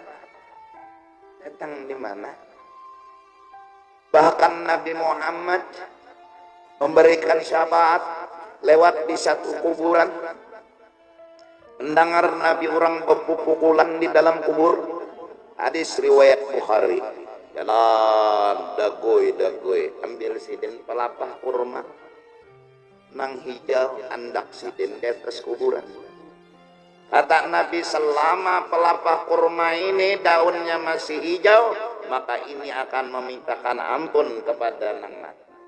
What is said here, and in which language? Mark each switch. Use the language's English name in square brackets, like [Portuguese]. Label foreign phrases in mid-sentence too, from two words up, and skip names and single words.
[Indonesian] Datang di mana? Bahkan Nabi Muhammad memberikan syafaat lewat di satu kuburan. Mendengar Nabi orang berpukulan di dalam kubur. Hadis riwayat Bukhari. [Banjar] Jalan dagoy, ambil sidin pelapah kurma. Nang hijau andak sidin di atas kuburan. [Indonesian] Kata Nabi, selama pelapah kurma ini daunnya masih hijau, maka ini akan memintakan ampun kepada nang mati.